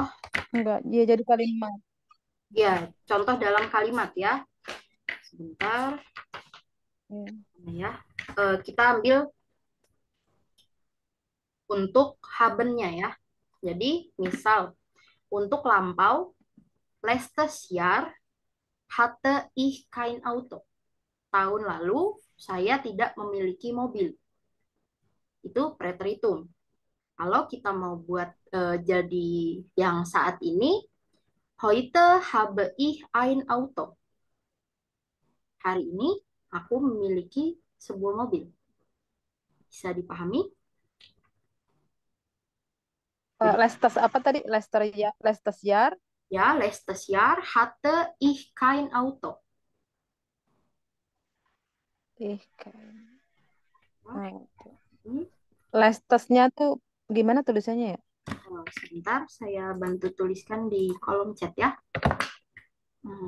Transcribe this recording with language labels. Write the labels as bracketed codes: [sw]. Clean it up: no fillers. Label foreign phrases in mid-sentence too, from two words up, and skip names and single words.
[id] enggak, ya jadi kalimat. ya contoh dalam kalimat ya. Sebentar Ya. ya. Kita ambil untuk habennya ya. Jadi misal untuk lampau, [de] letztes Jahr hatte ich kein Auto. [id] Tahun lalu saya tidak memiliki mobil. Itu preteritum. Kalau kita mau buat jadi yang saat ini, [de] heute habe ich ein Auto. [id] Hari ini aku memiliki sebuah mobil. Bisa dipahami? Lestes apa tadi? Lester ya, Lestes Yar. Ya, [de] letztes Jahr hatte ich kein Auto. [id] Nah, itu. Hmm, Lestesnya tuh gimana tulisannya ya? sebentar, saya bantu tuliskan di kolom chat ya. Hmm,